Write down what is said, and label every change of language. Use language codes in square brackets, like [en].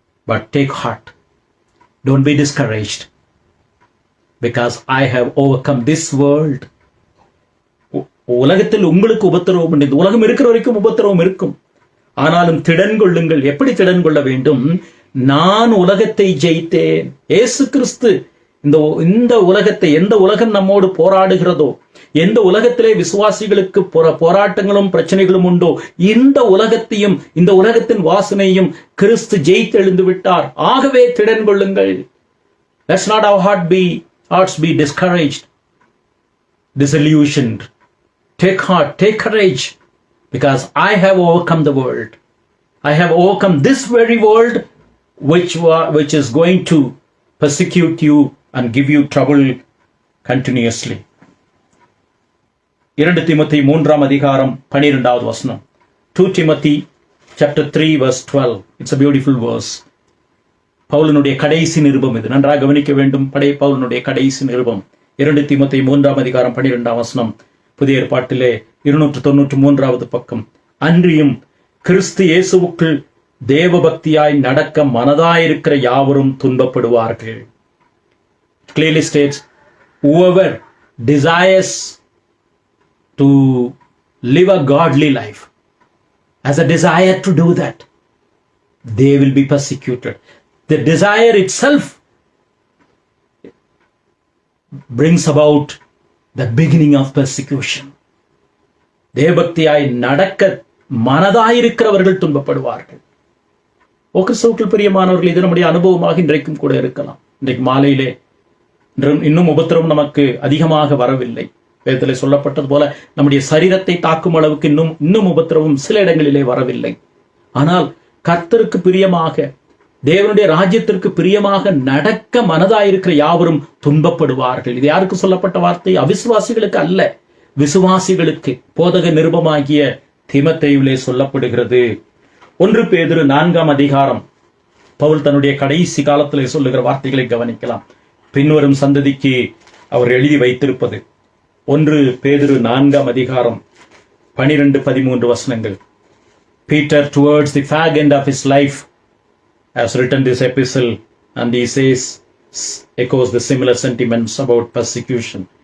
[en] But take heart, don't be discouraged, because I have overcome this world. [ta] உலகத்தில் உங்களுக்கு உபத்திரவம் உண்டு. உலகம் இருக்கிற வரைக்கும் உபத்திரவம் இருக்கும். ஆனாலும் திடன் கொள்ளுங்கள். எப்படி திடன் கொள்ள வேண்டும்? நான் உலகத்தை ஜெயித்தேன். இயேசு கிறிஸ்து இந்த உலகத்தை, எந்த உலகம் நம்மோடு போராடுகிறதோ, எந்த உலகத்திலே விசுவாசிகளுக்கு போராட்டங்களும் பிரச்சனைகளும் உண்டோ, இந்த உலகத்தையும் இந்த உலகத்தின் வாசனையும் கிறிஸ்து ஜெயித்து எழுந்து விட்டார். ஆகவே திடன் கொள்ளுங்கள். [en] Let's not our hearts be discouraged, disillusioned. Take heart, take courage, because I have overcome the world. I have overcome this very world which is going to persecute you and give you trouble continuously. [ta] 2 தீமோத்தேயு 3 அதிகாரம் 12வது வசனம். [en] 2 Timothy chapter 3 verse 12. It's a beautiful verse. [ta] பவுலினுடைய கடைசி நிருபம் இது. நன்றாக கவனிக்க வேண்டும். பவுலினுடைய கடைசி நிருபம் 2 தீமோத்தேயு 3 அதிகாரம் 12வது வசனம். புதிய ஏற்பாட்டிலே 293வது பக்கம். அன்றியும் கிறிஸ்து இயேசுவுக்குள் தேவபக்தியாய் நடக்க மனதாயிருக்கிற யாவரும் துன்பப்படுவார்கள். Clearly states, whoever desires to live a godly life, has a desire to do that, they will be persecuted. The desire itself brings about the beginning of persecution. தேவபக்தியாய் நடக்க மனதாயிருக்கிறவர்கள் துன்பப்படுவார்கள். கிறிஸ்துவுக்குள் பிரியமானவர்கள், இது நம்முடைய அனுபவமாக இன்றைக்கும் கூட இருக்கலாம். இன்றைக்கு மாலையிலே இன்னும் உபத்திரவம் நமக்கு அதிகமாக வரவில்லை. வேதத்திலே சொல்லப்பட்டது போல நம்முடைய சரீரத்தை தாக்கும் அளவுக்கு இன்னும் உபத்திரவம் சில இடங்களிலே வரவில்லை. ஆனால் கர்த்தருக்கு பிரியமாக, தேவனுடைய ராஜ்யத்திற்கு பிரியமாக நடக்க மனதாயிருக்கிற யாவரும் துன்பப்படுவார்கள். இது யாருக்கு சொல்லப்பட்ட வார்த்தை? அவிசுவாசிகளுக்கு அல்ல, விசுவாசிகளுக்கு போதக நிருபமாகிய தீமோத்தேயுவிலே சொல்லப்படுகிறது. 1 பேதுரு 4ஆம் அதிகாரம் பவுல் தன்னுடைய கடைசி காலத்திலே சொல்லுகிற வார்த்தைகளை கவனிக்கலாம். பின்வரும் சந்ததிக்கு அவர் எழுதி வைத்திருப்பது 1 பேதுரு 4ஆம் அதிகாரம் 12-13 வசனங்கள். [en] Peter, towards the fag end of his life, has written this epistle, and he echoes the similar sentiments about persecution.